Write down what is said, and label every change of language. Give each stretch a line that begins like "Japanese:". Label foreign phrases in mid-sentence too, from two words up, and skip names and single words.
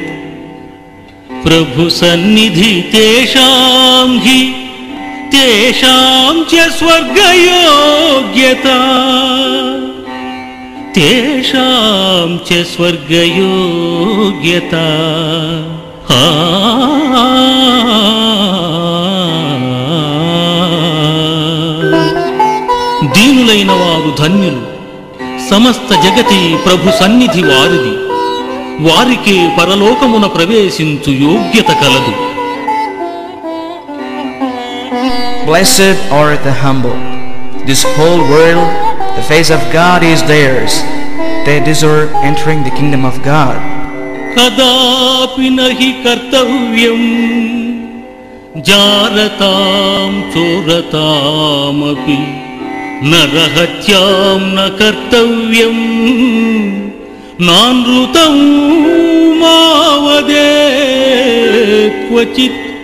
Sanskrit: प्रभु सन्निधि तेषां हि तेषां च स्वर्गयोग्यता. तेषां च स्वर्गयोग्यता.
Telugu: దీనులైన వారు ధన్యులు. సమస్త జగతి ప్రభు సన్నిధి వారిది. వారికే పరలోకమున ప్రవేశించు యోగ్యత కలదు.
English: Blessed are the humble. This whole world, the face of God is theirs. They deserve entering the kingdom of God.
Sanskrit: కదాపి నహి కర్తవ్యం జారతాం చోరతామపి నరహత్యాం న కర్తవ్యం నానృతం మావదేత్ క్వచిత్.